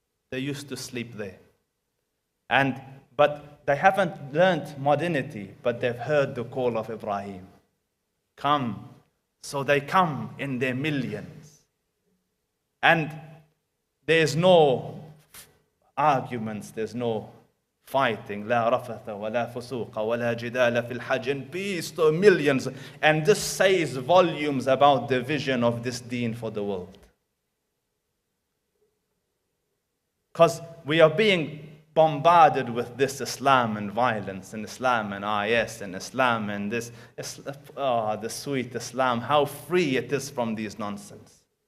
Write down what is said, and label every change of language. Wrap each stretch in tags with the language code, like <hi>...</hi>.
<en>They used to sleep there. But they haven't learned modernity, but they've heard the call of Ibrahim. Come. So they come in their millions. And there's no arguments, there's no fighting.</en> <ar>لا رفث ولا فسوق ولا جدال في الحج.</ar> <en>In peace to millions. And this says volumes about the vision of this deen for the world. Because we are being bombarded with this Islam and violence, and Islam and IS, and Islam and this, the sweet Islam, how free it is from these nonsense.</en>